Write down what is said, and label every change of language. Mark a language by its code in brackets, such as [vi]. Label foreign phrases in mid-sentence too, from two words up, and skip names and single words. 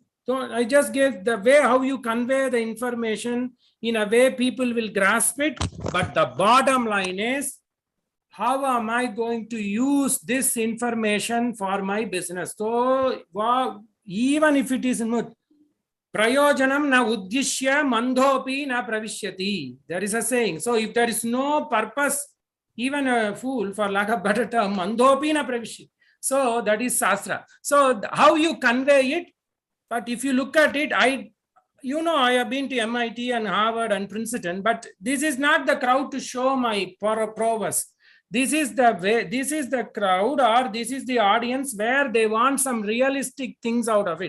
[en] So I just gave the way how you convey the information in a way people will grasp it. But the bottom line is, how am I going to use this information for my business? So even if it is [sa] प्रयोजनम् न उद्दिश्य मन्दोऽपि न प्रविश्यति. [en] There is a saying. So if there is no purpose, even a fool, for lack of better term, [sa] मन्दोऽपि न प्रविश्यति. [en] So that is Shastra. So how you convey it, but if you look at it, I have been to MIT and Harvard and Princeton, but this is not the crowd to show my prowess. This is the way, this is the crowd, or this is the audience where they want some realistic things out of it.